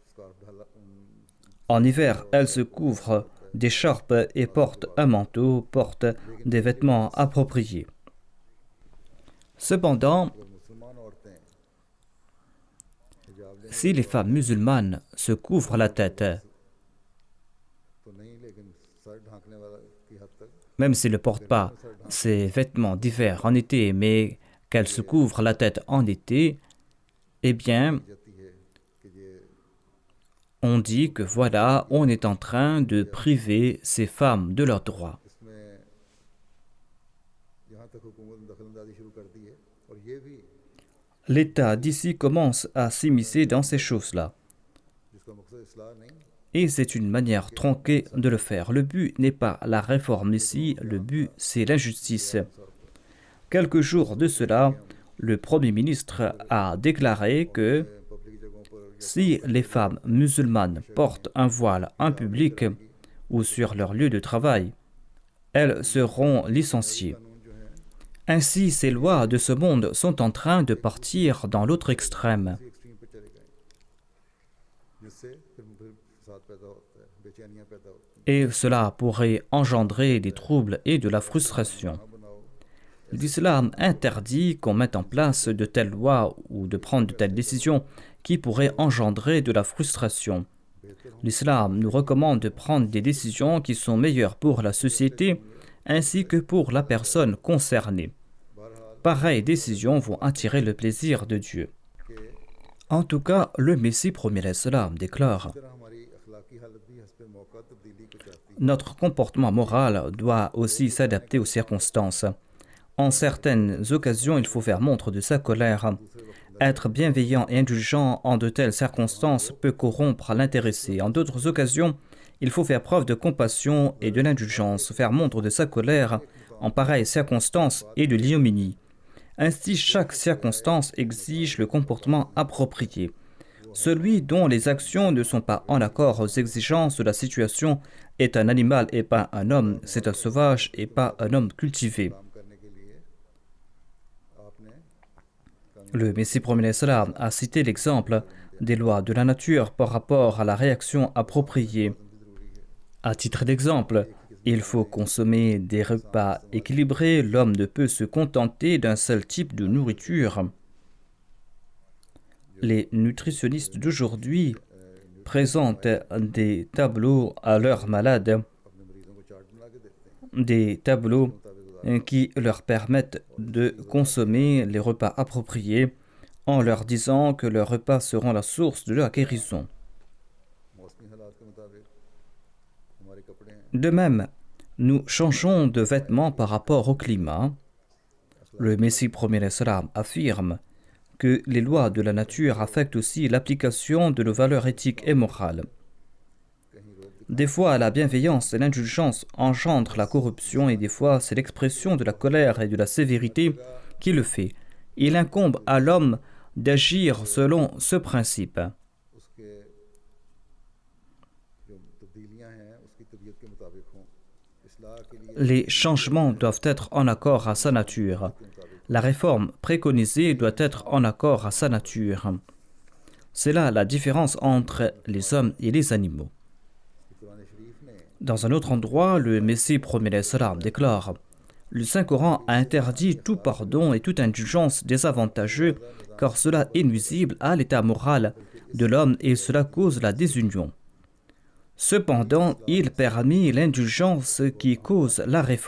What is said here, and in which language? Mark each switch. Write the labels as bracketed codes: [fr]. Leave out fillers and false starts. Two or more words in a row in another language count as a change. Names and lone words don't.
[fr] En hiver, elles se couvrent d'écharpes et portent un manteau, portent des vêtements appropriés. Cependant, si les femmes musulmanes se couvrent la tête, [ur] تو نہیں، لیکن سر ڈھانکنے والا کی حد تک [fr] même s'ils ne portent pas ces vêtements d'hiver en été, mais qu'elles se couvrent la tête en été, eh bien, [ur] جاتی ہے کہ یہ [fr] on dit que voilà, on est en train de priver ces femmes de leurs droits. [ur] اس میں یہاں تک حکومت نے دخل اندازی شروع کر دی ہے اور یہ بھی [fr] L'État d'ici commence à s'immiscer dans ces choses-là. [ur] جس کا مقصد اصلاح نہیں, [fr] Et c'est une manière tronquée de le faire. Le but n'est pas la réforme ici, le but c'est l'injustice. Quelques jours de cela, le Premier ministre a déclaré que [ur] پبلک جگہوں پر [fr] si les femmes musulmanes portent un voile en public ou sur leur lieu de travail, elles seront licenciées. [ur] قانون جو ہے [fr] Ainsi, ces lois de ce monde sont en train de partir dans l'autre extrême. [ur] اسی ایکسٹریم پہ چلے گئے، جس سے پھر فساد پیدا ہوتا ہے، بے چینیاں پیدا ہوتی ہیں. [fr] Et cela pourrait engendrer des troubles et de la frustration. [ur] نہ بناؤ, [fr] L'islam interdit qu'on mette en place de telles lois ou de prendre de telles décisions qui pourraient engendrer de la frustration. L'islam nous recommande de prendre des décisions qui sont meilleures pour la société ainsi que pour la personne concernée. Pareilles décisions vont attirer le plaisir de Dieu. En tout cas, le Messie premier l'Islam déclare [ur] اس طرح ہماری اخلاقی حالت بھی حسب موقع تبدیلی کو چاہتی ہے. [fr] notre comportement moral doit aussi s'adapter aux circonstances. En certaines occasions, il faut faire montre de sa colère. Être bienveillant et indulgent en de telles circonstances peut corrompre l'intéressé. En d'autres occasions, il faut faire preuve de compassion et de l'indulgence, faire montre de sa colère en pareilles circonstances et de l'ignominie. Ainsi, chaque circonstance exige le comportement approprié. Celui dont les actions ne sont pas en accord aux exigences de la situation est un animal et pas un homme, c'est un sauvage et pas un homme cultivé. [ur] کام کرنے کے لیے آپ نے [fr] Le Messie premier l'Islam a cité l'exemple des lois de la nature par rapport à la réaction appropriée. À titre d'exemple, il faut consommer des repas équilibrés, l'homme ne peut se contenter d'un seul type de nourriture. Les nutritionnistes d'aujourd'hui présentent des tableaux à leurs malades, [ur] اپنے مریضوں کو چارٹ بنا کے دیتے ہیں, [fr] des tableaux qui leur permettent de consommer les repas appropriés en leur disant que leurs repas seront la source de leur guérison. [ur] موسمی حالات کے مطابق ہمارے کپڑے ہیں, [fr] De même, nous changeons de vêtements par rapport au climat. Le Messie premier l'Islam affirme que les lois de la nature affectent aussi l'application de nos valeurs éthiques et morales. Des fois, la bienveillance et l'indulgence engendrent la corruption et des fois, c'est l'expression de la colère et de la sévérité qui le fait. Il incombe à l'homme d'agir selon ce principe. [ur] اس کے جو تبدیلیاں ہیں اس کی طبیعت کے مطابق ہوں. اصلاح کے لیے [fr] Les changements doivent être en accord à sa nature. La réforme préconisée doit être en accord à sa nature. C'est là la différence entre les hommes et les animaux. [ur] قرآن شریف نے [fr] Dans un autre endroit, le Messie premier l'Islam déclare « Le Saint-Coran a interdit tout pardon et toute indulgence désavantageux car cela est nuisible à l'état moral de l'homme et cela cause la désunion. Cependant, il permet l'indulgence qui cause la réforme.